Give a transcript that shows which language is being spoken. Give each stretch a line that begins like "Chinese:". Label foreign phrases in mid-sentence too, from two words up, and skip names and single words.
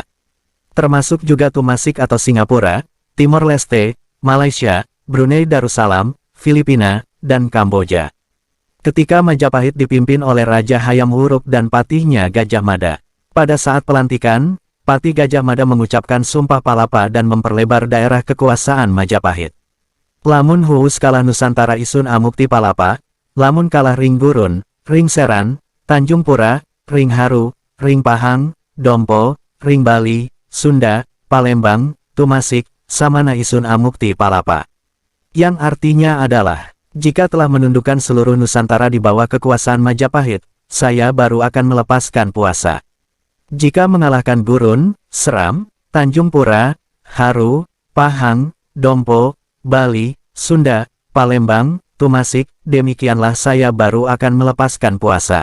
Indonesian: Termasuk juga Tumasik atau Singapura, Timor Leste, Malaysia, Brunei Darussalam, Filipina, dan Kamboja. Ketika Majapahit dipimpin oleh Raja Hayam Wuruk dan patihnya Gajah Mada. Pada saat pelantikan, Patih Gajah Mada mengucapkan Sumpah Palapa dan memperlebar daerah kekuasaan Majapahit.
Kawi: Lamun huus kalah Nusantara isun amukti palapa, lamun kalah ring gurun, ring seran, Tanjung Pura, ring haru, ring pahang, dompo, ring Bali, Sunda, Palembang, Tumasik, samana isun amukti palapa.
Indonesian: Yang artinya adalah, jika telah menundukkan seluruh Nusantara di bawah kekuasaan Majapahit, saya baru akan melepaskan puasa. Jika mengalahkan Gurun, Seram, Tanjung Pura, Haru, Pahang, Dompo, Bali, Sunda, Palembang, Tumasik, demikianlah saya baru akan melepaskan puasa.